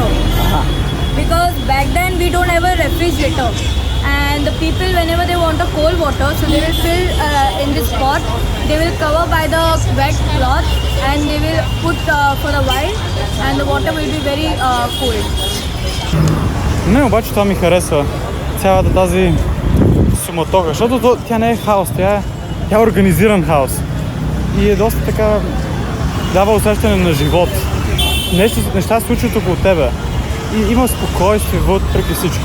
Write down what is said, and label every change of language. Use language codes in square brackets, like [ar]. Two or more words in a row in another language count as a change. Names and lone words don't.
[en] Because back then we don't have a refrigerator. And the people whenever they want a cold water, so they will fill in this pot. They will cover by the wet cloth and they will put for a while and the water will be very cold. [bg] Не, обаче това ми харесва. Цялата тази суматоха, защото тя не е хаос, тя е организиран хаос. И е доста така, дава усещане на живот. Неща се случват около тебе. И има спокойствие въпреки всичко.